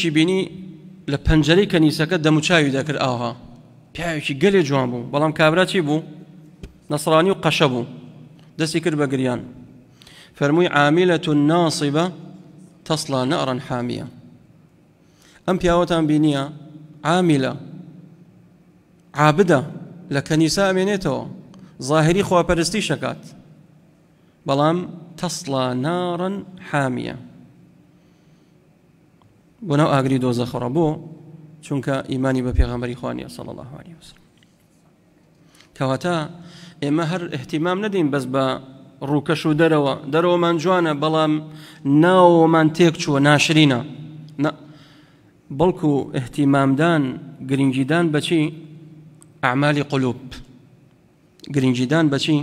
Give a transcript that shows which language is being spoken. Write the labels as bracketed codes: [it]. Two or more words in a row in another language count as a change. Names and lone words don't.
[ckb] بینی لە پەنجەرەی کەنیسەکە دەموچاوی دەکرد ئاها پیاوێکی گەلێ جوان بوو بەڵام کابرا چی بوو نەسڕانی و قەشە بوو دەستی کرد بە گریان فەرمووی [ar] عاملة ناصبة تصلى نارا حامية [ckb] ئەم پیاوەتان بینیە عاملە عابدە لە کەنیسە ئەمێنێتەوە ظاهری خواپەرستی شەکات بەڵام [ar] تصلى نارا حامية [ckb] بناو ئاگری دۆزەخەڕە بۆ چونکە ئیمانی بە پێغەمبەری خوانیە صلى [ar] الله عليه وسلم [ckb] کەواتە ئێمە هەر احتیمام نەدەین بەس بە ڕووکەش و دەرەوەمان جوانە بەڵام ناوەمان تێک چووە ناشرینە بەڵکو احتیمامدان گرنگیدان بەچی ئەعمالی قولوب گرنگیدان بەچی